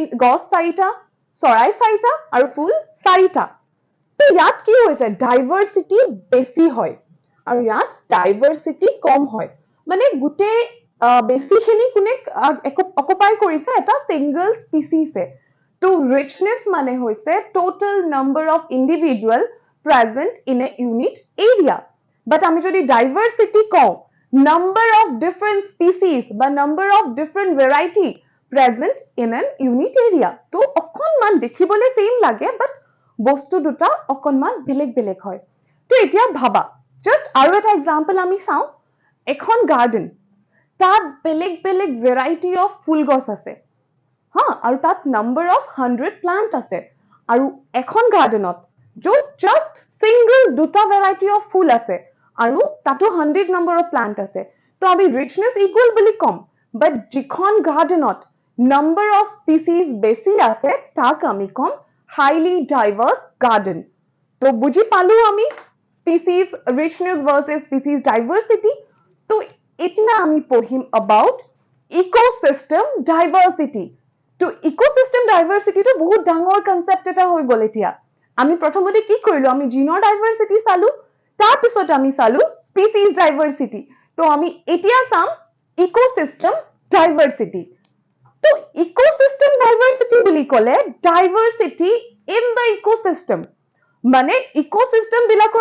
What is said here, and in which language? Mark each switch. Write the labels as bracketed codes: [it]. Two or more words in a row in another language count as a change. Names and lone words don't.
[as] 4টা চৰাই 4টা আৰু ফুল 4টা তো ইয়াত কি হৈছে ডাইভাৰ্চিটি বেছি হয় আৰু ইয়াত ডাইভাৰ্চিটি কম হয় মানে গোটেই বেছিখিনি কোনে অকুপাই কৰিছে এটা [en] single species [as] তো richness মানে হৈছে [en] total number of individual present in a unit area but [as] আমি যদি diversity কওঁ [en] number of different species [as] বা [en] number of different variety present in an unit area [as] তো অকনমান দেখিবলৈ same লাগে but বস্তু দুটা অকনমান বেলেগ হয় তো এতিয়া ভাবা just আৰু এটা example আমি চাওঁ এখন garden তাত বেলেগ [en] variety of [as] ফুল গছ আছে আৰু তাত [en] number of 100 plant [as] আছে আৰু এখন গাৰ্ডেনত য'ত [en] just single [as] দুটা [en] variety of [as] ফুল আছে আৰু তাতো [en] 100 number of plant [as] আছে তো আমি [en] richness equal [as] বুলি কম but যিখন গাৰ্ডেনত [en] number of species [as] বেছি আছে তাক আমি কম [en] highly diverse garden [as] তো বুজি পালো আমি [en] species richness versus species diversity [as] তো এতিয়া আমি পঢ়িম [en] about ecosystem diversity [as] তো [en] ecosystem diversity [as] বহুত ডাঙৰ কনসেপ্ট এটা হৈ গল এতিয়া আমি প্ৰথমতে কি কৰিলো আমি জিনৰ ডাইভাৰ্চিটি চালো তাৰ পিছত আমি চালো [en] species diversity [as] তো আমি এতিয়া চাম [en] ecosystem diversity [as] তো [en] ecosystem diversity [as] বুলি ক'লে [en] diversity in the ecosystem [as] মানে ইকোসিস্টেম বিলাকৰ